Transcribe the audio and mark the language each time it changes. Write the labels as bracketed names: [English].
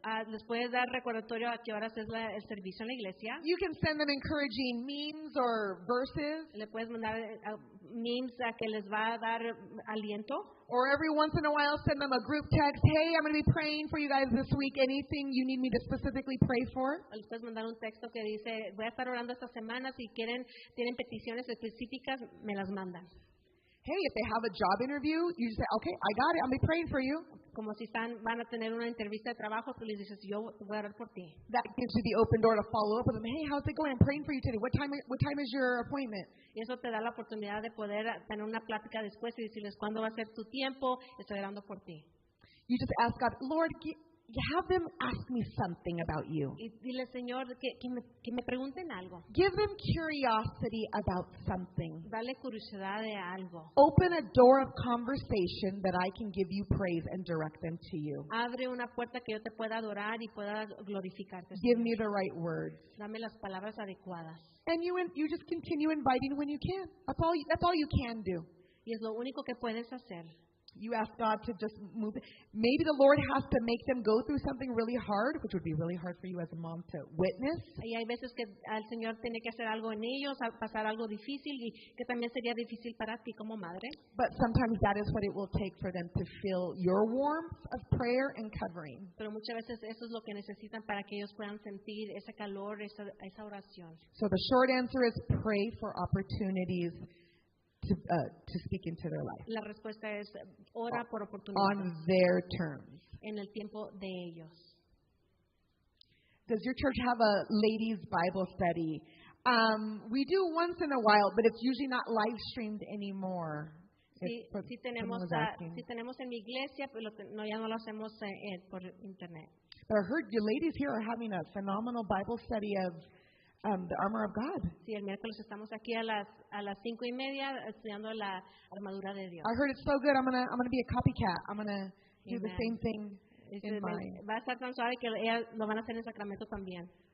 [Spanish] Les puedes dar recordatorio a qué horas es el servicio en la iglesia. [English] You can send them encouraging memes or verses. [Spanish] Le puedes mandar memes a que les va a dar aliento. [English] Or every once in a while send them a group text. Hey, I'm going to be praying for you guys this week. Anything you need me to specifically pray for? [Spanish] O les puedes mandar un texto que dice, voy a estar orando esta semana. Si tienen peticiones específicas, me las mandan. [English] Hey, if they have a job interview, you just say, okay, I got it. I'll be praying for you. [Spanish] Como si van a tener una entrevista de trabajo, tú les dices, yo voy a orar por ti. [English] That gives you the open door to follow up with them. Hey, how's it going? I'm praying for you today. What time is your appointment? [Spanish] Y eso te da la oportunidad de poder tener una plática después y decirles cuándo va a ser tu tiempo, estoy orando por ti. [English] You just ask God, Lord, have them ask me something about you. [Spanish] Y dile, Señor, que me pregunten algo. [English] Give them curiosity about something. [Spanish] Dale curiosidad de algo. [English] Open a door of conversation that I can give you praise and direct them to you. [Spanish] Abre una puerta que yo te pueda adorar y pueda glorificarte. [English] Give me the right words. [Spanish] Dame las palabras adecuadas. [English] And you just continue inviting when you can. That's all you can do. [Spanish] Y es lo único que puedes hacer. [English] You ask God to just move. Maybe the Lord has to make them go through something really hard, which would be really hard for you as a mom to witness. [Spanish] Y hay veces que el Señor tiene que hacer algo en ellos, pasar algo difícil y que también sería difícil para ti como madre. [English] But sometimes that is what it will take for them to feel your warmth of prayer and covering. [Spanish] Pero muchas veces eso es lo que necesitan para que ellos puedan sentir ese calor, esa oración. [English] So the short answer is pray for opportunities to speak into their life. [Spanish] La respuesta es ora por oportunidades [English] on their terms. [Spanish] en el tiempo de ellos. [English] Does your church have a ladies' Bible study? We do once in a while, but it's usually not live streamed anymore. [Spanish] Sí tenemos en mi iglesia, pero ya no lo hacemos por internet. [English] But I heard you ladies here are having a phenomenal Bible study of the armor of God. [Spanish] Sí, el miércoles estamos aquí a las 5:30 estudiando la armadura de Dios. [English] I heard it's so good. I'm gonna be a copycat. I'm gonna do the same thing in mine. [Spanish] Va a estar tan suave que ellas lo van a hacer en Sacramento también.